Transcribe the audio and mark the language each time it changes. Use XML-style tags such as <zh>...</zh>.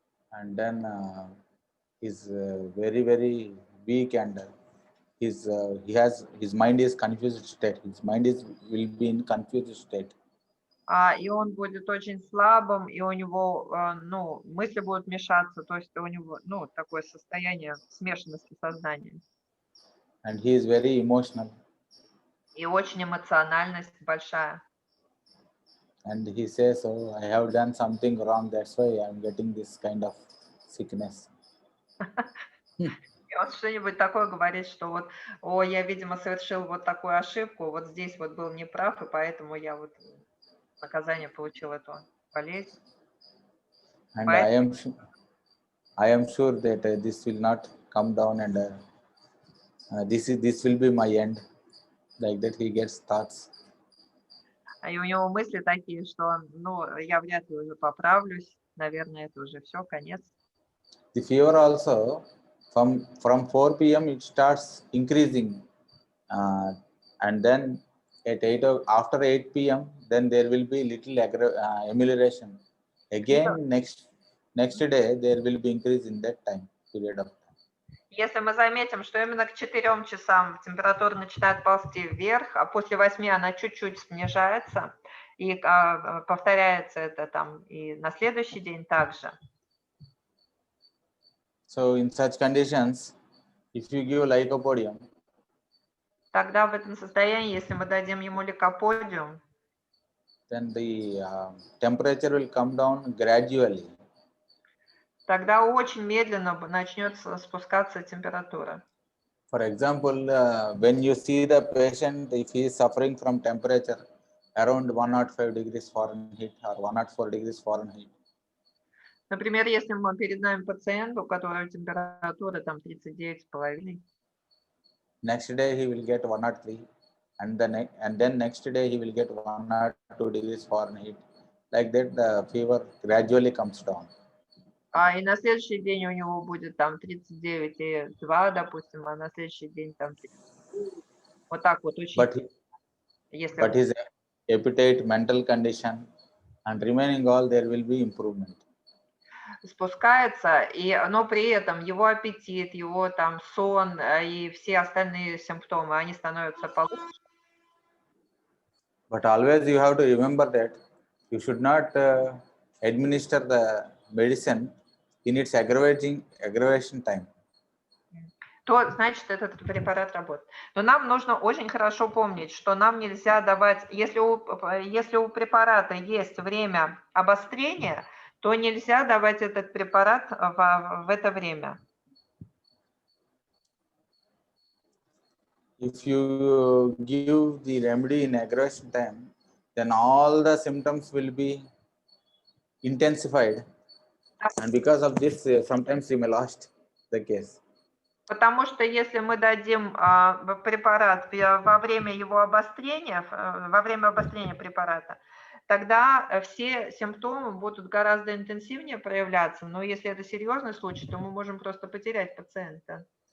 <en>And then he's very, very weak, and his mind is confused state. His mind will be in confused state.</en> <ru>И он будет очень слабым, и у него, ну, мысли будут мешаться, то есть у него, ну, такое состояние смешанности сознания.</ru> <en>And he is very emotional.</en> <ru>И очень эмоциональность большая.</ru> <en>And he says, "Oh, I have done something wrong. That's why I'm getting this kind of sickness."</en> <ru>И он что-нибудь такое говорит, что вот, о, я, видимо, совершил вот такую ошибку, вот здесь вот был неправ, и поэтому я вот наказание получил эту болезнь.</ru> <en>And I am sure that this will not come down, and this will be my end. Like that, he gets thoughts.</en> <ru>И у него мысли такие, что, ну, я вряд ли уже поправлюсь, наверное, это уже все, конец.</ru> <en>The fever also from 4 p.m. it starts increasing, and then at after 8 p.m. then there will be little amelioration. Again, next day there will be increase in that time period of time.</en> <ru>Если мы заметим, что именно к 4 часам температура начинает ползти вверх, а после 8 она чуть-чуть снижается, и повторяется это там и на следующий день также.</ru> <en>So in such conditions, if you give lycopodium,</en> <ru>Тогда в этом состоянии, если мы дадим ему ликоподиум,</ru> <en>then the temperature will come down gradually.</en> <ru>тогда очень медленно начнет спускаться температура.</ru> <en>For example, when you see the patient, if he is suffering from temperature around 105 degrees Fahrenheit or 104 degrees Fahrenheit.</en> <ru>Например, если мы перед нами пациент, у которого температура там 39,5.</ru> <en>Next day he will get 103, and then next day he will get 102 degrees Fahrenheit. Like that, the fever gradually comes down.</en> <ru>И на следующий день у него будет там 39,2, допустим, а на следующий день там 30. Вот так вот очень.</ru> <en>But his appetite, mental condition, and remaining all, there will be improvement.</en> <ru>Спускается, но при этом его аппетит, его там сон и все остальные симптомы, они становятся получше.</ru> <en>But always you have to remember that you should not administer the medicine in its aggravation time.</en> <ru>то значит этот препарат работает. Но нам нужно очень хорошо помнить, что нам нельзя давать, если у препарата есть время обострения, то нельзя давать этот препарат в это время.</ru> <en>If you give the remedy in aggravation time, then all the symptoms will be intensified, and because of this, sometimes you may lost the case.</en> <ru>Потому что если мы дадим препарат во время его обострения, во время обострения препарата, тогда все симптомы будут гораздо интенсивнее проявляться. Но если это серьезный случай, то мы можем просто потерять пациента.</ru>